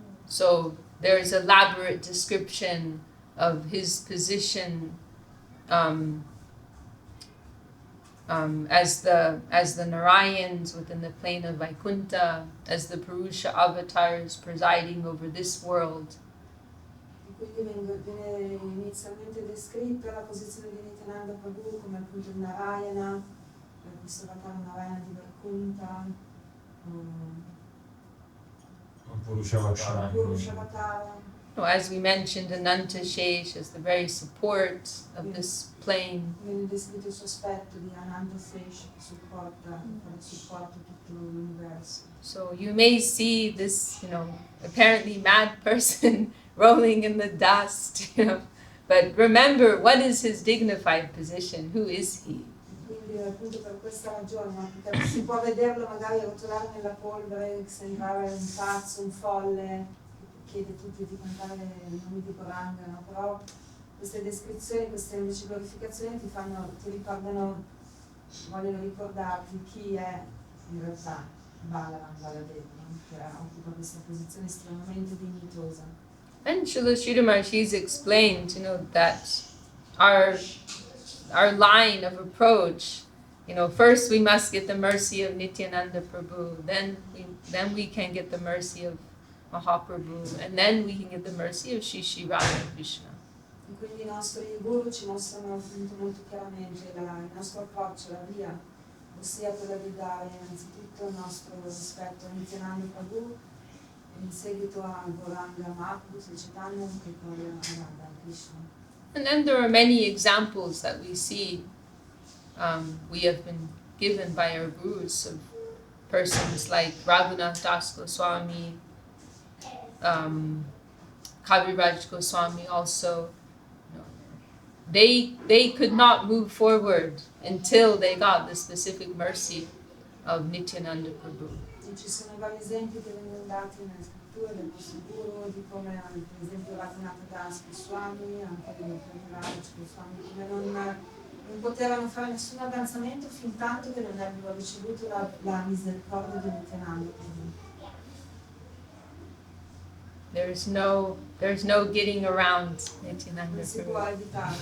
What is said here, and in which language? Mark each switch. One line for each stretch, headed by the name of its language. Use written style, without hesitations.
English: So there is elaborate description of his position as the Narayans within the plane of Vaikuntha, as the Purusha avatars presiding over this world.
Italian: Quindi viene inizialmente descritta la posizione di Nityananda Prabhu come appunto il Narayana, questo avatar Narayana di Vaikuntha, Purushavatara.
English: As we mentioned, Ananta Shesh as the very support of this plane.
Italian: Viene descritto il suo aspetto di Ananta Shesh che supporta tutto l'universo.
English: So you may see this, apparently mad person rolling in the dust, but remember, what is his dignified position? Who is he?
Italian: Quindi appunto per questa ragione, perché si può vederlo magari rotolare nella polvere, sembrare un pazzo, un folle, chiede a tutti di cantare i nomi di Goranga, no? Però queste descrizioni, queste invece glorificazioni ti ricordano, vogliono ricordarti chi è in realtà Baladeva, no? Che occupa questa posizione estremamente dignitosa.
English: And Srila Maharaj explained, that our line of approach, first we must get the mercy of Nityananda Prabhu, then we can get the mercy of Mahaprabhu, and then we can get the mercy of Shri Radha Krishna.
Italian: E quindi i nostri guru ci mostrano appunto molto chiaramente il nostro approccio, la via, ossia quella di dare innanzitutto il nostro rispetto a Nityananda Prabhu, e in seguito a Gauranga Mahaprabhu, Sri Chaitanya e poi a Radha Krishna.
English: And then there are many examples that we see we have been given by our gurus of persons like Raghunath Das Goswami, Kaviraj Goswami also. They could not move forward until they got the specific mercy of Nityananda Prabhu.
Italian: Ci sono vari esempi che vengono dati nelle scritture del nostro guru, di come per esempio Raghunath Das Goswami, anche Kaviraj Goswami, come non potevano fare nessun avanzamento fin tanto che non avevano ricevuto la misericordia di Nityananda Prabhu.
English: There's no getting around Nityananda Prabhu.